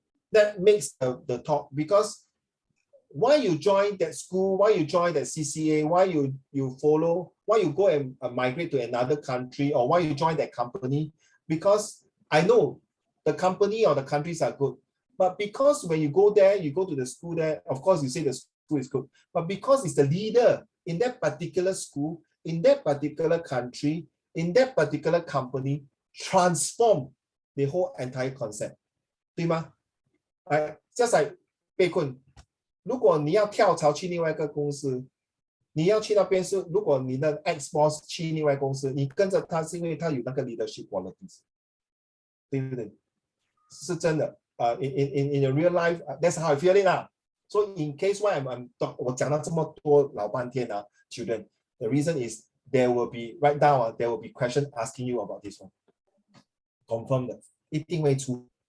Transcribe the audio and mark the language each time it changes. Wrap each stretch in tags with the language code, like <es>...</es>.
<en>That makes the talk, because why you join that school, why you join that CCA, why you follow, why you go and migrate to another country, or why you join that company, because I know the company or the countries are good, but because when you go there, you go to the school there, of course you say the school is good, but because it's the leader in that particular school, in that particular country, in that particular company, transform the whole entire concept，</en> <zh>对吗？ just like 被困，如果你要跳槽去另外一个公司，你要去那边是，如果你的</zh> <en>ex boss</en> <zh>去另外公司，你跟着他是因为他有那个</zh> <en>leadership qualities，</en> <zh>对不对？是真的。</zh> <en>in your real life, that's how I feel it 啦。 So in case why I'm</en> <zh>我讲了这么多老半天啊</zh> <en>，children, the reason is there will be right now there will be question asking you about this one， confirm 的，</en> <zh>一定会出。</zh>